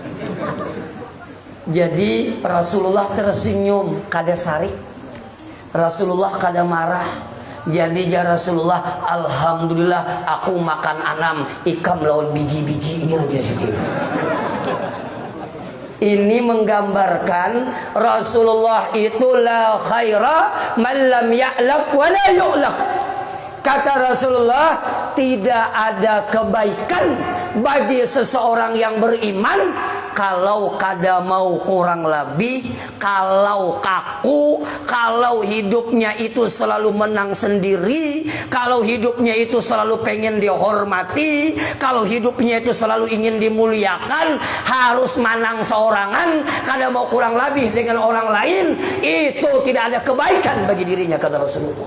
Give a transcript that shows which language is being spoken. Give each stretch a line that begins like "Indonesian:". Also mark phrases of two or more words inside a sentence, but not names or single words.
Banjar: Jadi Rasulullah tersenyum, kada sari. Rasulullah kada marah. Jadi ya Rasulullah, alhamdulillah aku makan 6, ikam lawan biji-bijinya aja sedikit.
Indonesian: Ini menggambarkan Rasulullah itu
Arabic: لَا خَيْرَ مَنْ لَمْ يَأْلَفْ وَلَا يُؤْلَفْ.
Indonesian: Kata Rasulullah, tidak ada kebaikan bagi seseorang yang beriman kalau
Banjar: kada mau
Indonesian: kurang lebih, kalau kaku, kalau hidupnya itu selalu menang sendiri, kalau hidupnya itu selalu pengen dihormati, kalau hidupnya itu selalu ingin dimuliakan, harus menang seorangan,
Banjar: kada mau
Indonesian: kurang lebih dengan orang lain, itu tidak ada kebaikan bagi dirinya, kata Rasulullah.